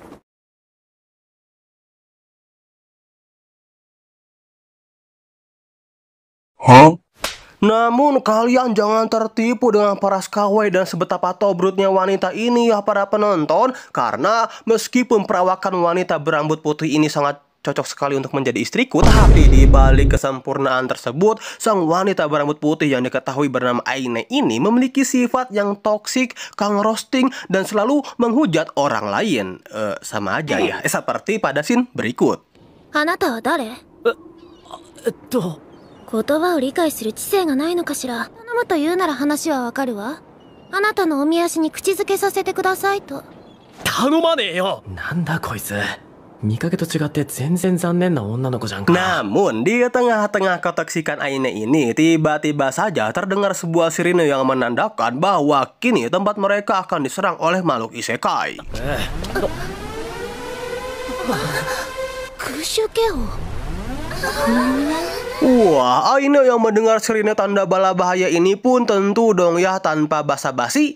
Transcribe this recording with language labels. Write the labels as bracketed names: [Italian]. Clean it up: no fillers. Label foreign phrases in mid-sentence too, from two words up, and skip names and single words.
[Indonesian] Namun kalian jangan tertipu dengan paras kawaii dan sebetapa tobrutnya wanita ini ya para penonton, karena meskipun perawakan wanita berambut putih ini sangat cocok sekali untuk menjadi istriku, tapi di balik kesempurnaan tersebut, sang wanita berambut putih yang diketahui bernama Aine ini memiliki sifat yang toksik, kang roasting, dan selalu menghujat orang lain. Sama aja ya, seperti pada scene berikut. [Japanese] あなたは誰？言葉を理解する知性がないのかしら。頼むと言うなら話はわかるわ。あなたのおみ足に口づけさせてくださいと。頼まねえよ。なんだこいつ。見かけと違って全然残念な女の子じゃんか。 [Indonesian] Namun di tengah-tengah ketoksikan Aine ini, tiba-tiba saja terdengar sebuah sirine yang menandakan bahwa kini tempat mereka akan diserang oleh makhluk isekai. Wah, Aine yang mendengar sirine tanda bala bahaya ini pun tentu dong ya tanpa basa-basi.